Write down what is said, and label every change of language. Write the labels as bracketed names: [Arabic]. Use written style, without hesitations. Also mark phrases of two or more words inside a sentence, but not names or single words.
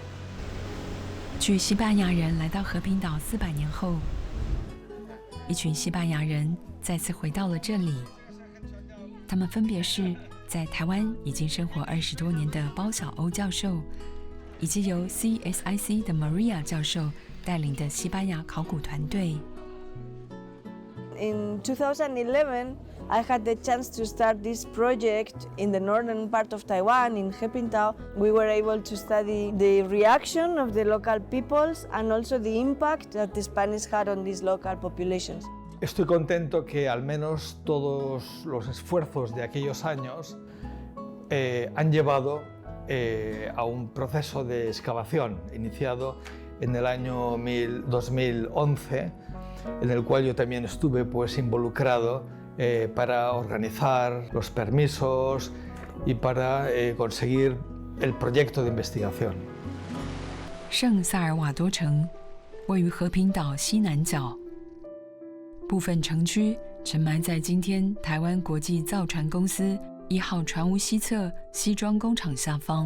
[Chinese] 据西班牙人来到和平岛400年后，一群西班牙人再次回到了这里。他们分别是在台湾已经生活20多年的包小欧教授，以及由 CSIC 的 Maria 教授带领的西班牙考古团队。 [English] In 2011, I had the chance to start this project in the northern part of Taiwan, in Hepingtao. We were able to study the reaction of the local peoples and also the impact that the Spanish had on these local populations. [Spanish] Estoy contento que al menos todos los esfuerzos de aquellos años han llevado a un proceso de excavación iniciado en el año 2011, en el cual yo también estuve involucrado para organizar los permisos y para conseguir el proyecto de investigación. [Chinese] 圣萨尔瓦多城位于和平岛西南角，部分城区沉埋在今天台湾国际造船公司1号船坞西侧西装工厂下方。